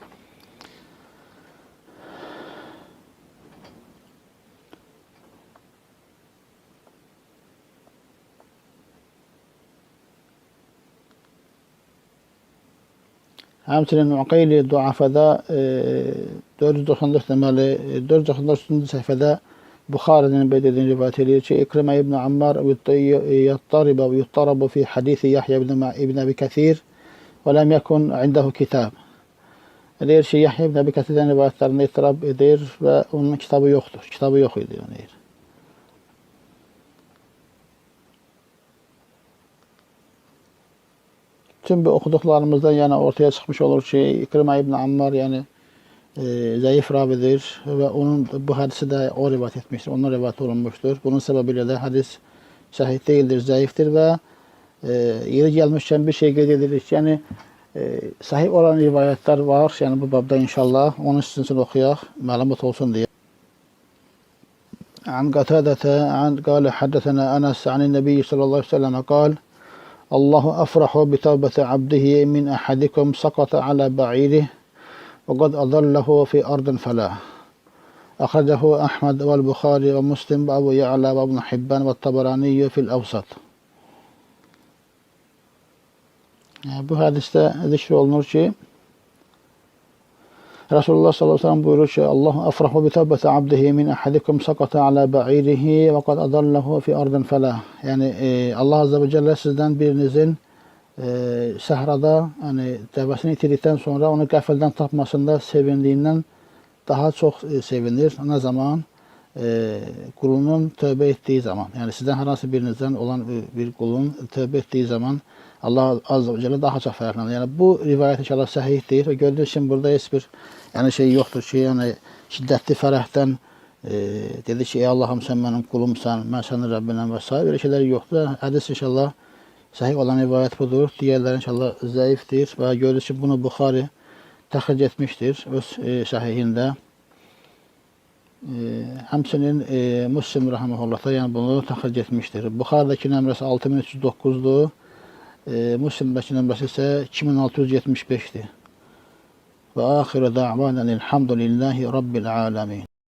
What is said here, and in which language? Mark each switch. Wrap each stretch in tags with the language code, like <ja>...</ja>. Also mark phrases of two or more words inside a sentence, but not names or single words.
<az>Həmçinin Uqayli Duafada 494 nömrəli 494 səhifədə Buxarinin belirtdiyi rivayət edir ki, İkrimə ibn Ammar</az> <ar>يضطرب في حديث يحيى بن أبي كثير</ar> <az>və</az> <ar>لم يكن عنده كتاب.</ar> <az>Deyir ki, Yahya ibn Abi Kathirdən rivayətlərində ittirab edir və onun kitabı yoxdur. Kitabı yox idi, deyir. Tüm bu oxuduqlarımızdan yəni ortaya çıxmış olur ki, İkrimə ibn Ammar yəni zəif ravidir və onun bu hədisi də o rivayət etmişdir, onun rivayət olunmuşdur. Bunun səbəbilə də hədis səhih deyildir, zəifdir və yeri gəlmişkən bir şey qeyd edirik ki, yəni səhih olan rivayətlər var, yəni bu babda inşallah, onu sizin üçün oxuyaq, məlumat olsun deyə.</az> <ar>عن قتادة قال حدثنا أنس عن النبي صلى الله عليه وسلم قال الله أفرح بتوبة عبده من أحدكم سقط على بعيره وقد أضله في أرض فلاة. أخرجه أحمد والبخاري ومسلم وأبو يعلى وابن حبان والطبراني في الأوسط.</ar> <tr>Bu hadiste zikr olunur ki Resulullah</tr> <ar>صلى الله عليه وسلم</ar> <tr>buyurur ki</tr> <ar>الله أفرح بتوبة عبده من أحدكم سقط على بعيره وقد أضله في أرض فلاة.</ar> <tr>Yani Allah</tr> <ar>عز وجل</ar> <tr>sizden birinizin səhrada yani dəvəsini itirdikten sonra onu qəfildən tapmasında sevindiğinden daha çok sevinir. Ne zaman? Kulunun tövbe ettiği zaman. Yani sizden herhangi birinizden olan bir kulun tövbe ettiği zaman Allah</tr> <ar>عز وجل</ar> <tr>daha çok fərqlənir.</tr> <az>Yani bu rivayət inşallah səhihdir və gördüyünüz kimi burada heç bir yani şey yoktur ki, yani şiddetli fərəhdən dedi ki,</az> <tr>ey Allah'ım sen benim kulumsan, ben senin Rabbinəm</tr> <az>və s.</az> <tr>Böyle şeyler yoktur.</tr> <az>Hədis inşallah sahih olan rivayət budur. Diğerleri inşallah zəifdir və görürüz ki, bunu Buxari təxric etmiştir öz sahihində. Həmçinin Müslim rahimehullah da yani bunu təxric etmiştir. Buxaridəki nömrəsi 6309'dur. Müslim'dəki nömrəsi isə 2675'dir.</az> <ar>وآخر دعوانا أن الحمد لله رب العالمين.</ar>